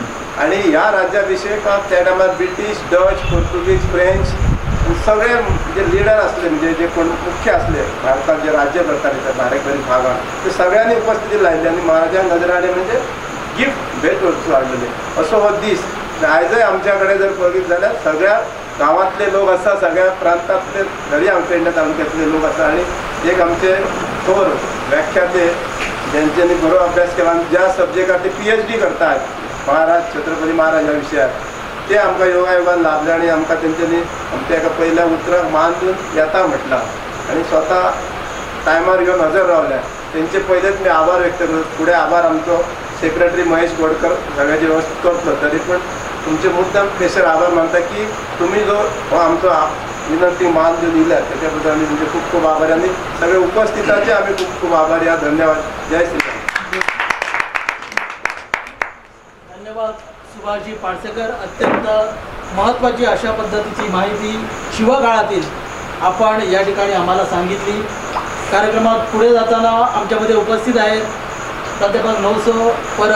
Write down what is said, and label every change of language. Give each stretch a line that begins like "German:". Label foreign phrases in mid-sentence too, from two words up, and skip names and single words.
Konkani: आनी ह्या राज्याभिषेकाक त्या टायमार ब्रिटीश, डच, पोर्तुगीज, फ्रेंच सगळे जे लिडर असले म्हणजे जे कोण मुख्य असले भारताक जे राज्य करताले त्या बारीक भागात ते सगळ्यांनी उपस्थिती लायली आनी महाराजांक नजराणे म्हणजे गिफ्ट भेट वस्तू हाडलेले असो हो दीस. आयजय आमच्या कडेन जर बघीत जाल्यार सगळ्या गांवांतले लोक आसा, सगळ्या प्रांतांतले दर्या पेडणे तालुक्यांतले लोक आसा आनी एक आमचे थोर व्याख्याते जेंच्यांनी बरो अभ्यास केला आनी ज्या सब्जेक्टार ते PhD करतात महाराज छत्रपती महाराज ह्या विशयार ते आमकां योगायोगान लाभले. आनी आमकां तेंच्यांनी आमच्या एका पयल्या उतराक मान दिवन येता म्हटलां आनी स्वता टायमार घेवन हजर रावल्या. तेंचे पयलेच मी आभार व्यक्त करता. फुडें आभार आमचो सेक्रेटरी महेश गोडकर सगळ्याची व्यवस्थित करतलो. तरी पण तुमचे मुद्दाम स्पेशल आभार मानता की तुम्ही जो हो आमचो विनंती मान दिवन दिल्यात त्याच्या बद्दल आमी तुमचे खूप खूप आभारी आनी सगळे उपस्थिताचे आमी खूप खूप आभारी आहात. धन्यवाद. जय श्रीराम.
Marathi: धन्यवाद सुभाषजी पाडसेकर. अत्यंत महत्त्वाची अशा पद्धतीची माहिती शिवकाळातील आपण या ठिकाणी आम्हाला सांगितली. कार्यक्रमात पुढे जाताना आमच्यामध्ये उपस्थित आहेत प्राध्यापक नवसो परब.